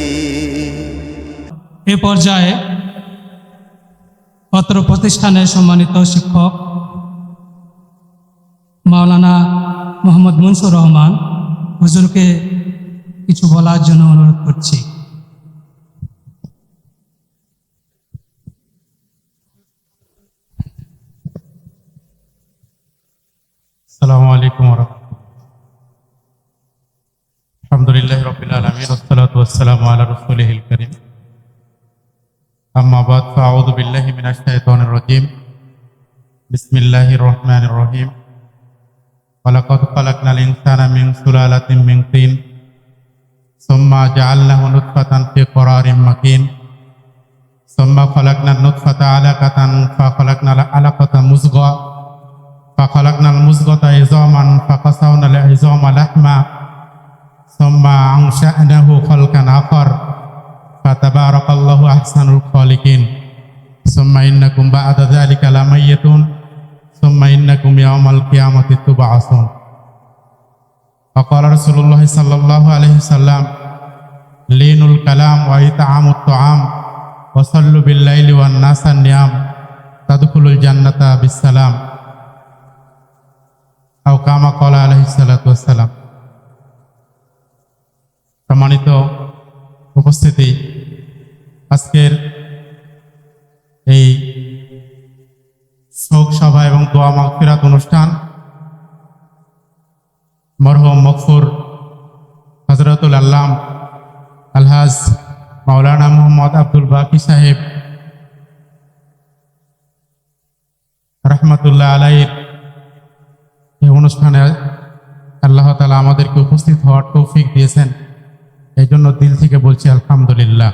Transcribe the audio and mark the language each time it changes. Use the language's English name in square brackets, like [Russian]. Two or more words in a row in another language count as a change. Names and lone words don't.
[Bangla] এ পর্যায়ে অত্র প্রতিষ্ঠানের সম্মানিত শিক্ষক মাওলানা মোহাম্মদ মুনসুর রহমান হুজুরকে কিছু বলার জন্য অনুরোধ করছি। [Arabic] السلام عليكم ورحمة الله. الحمد لله رب العالمين والصلاة والسلام على رسوله الكريم. أما بعد، فأعوذ بالله من الشيطان الرجيم. بسم الله الرحمن الرحيم. ولقد خلقنا الإنسان من سلالة من طين ثم جعلناه نطفة في قرار مكين ثم خلقنا النطفة علقة فخلقنا العلقة مضغة فخلقنا المضغة عظاما فكسونا العظام لحما ثم أنشأناه خلقا آخر فتبارك الله أحسن الخالقين ثم إنكم بعد ذلك لميتون ثم إنكم يوم القيامة تبعثون. فقال رسول الله صلى الله عليه وسلم لين الكلام وإطعام الطعام وصلوا بالليل والناس نيام تدخلوا الجنة بسلام أو كما قال عليه الصلاة والسلام. [Bangla] সম্মানিত উপস্থিতি, আজকের এই শোক সভা এবং দোয়া মাগফিরাত অনুষ্ঠান মরহুম মগফুর [Arabic] حضرة العلامة [Bangla] আলহাজ মাওলানা মোহাম্মদ আব্দুল বাকি সাহেব [Arabic] رحمة الله عليه [Bangla] এই অনুষ্ঠানে আল্লাহ তাআলা আমাদেরকে উপস্থিত হওয়ার তৌফিক দিয়েছেন, এই জন্য দিল থেকে বলছি আলহামদুলিল্লাহ।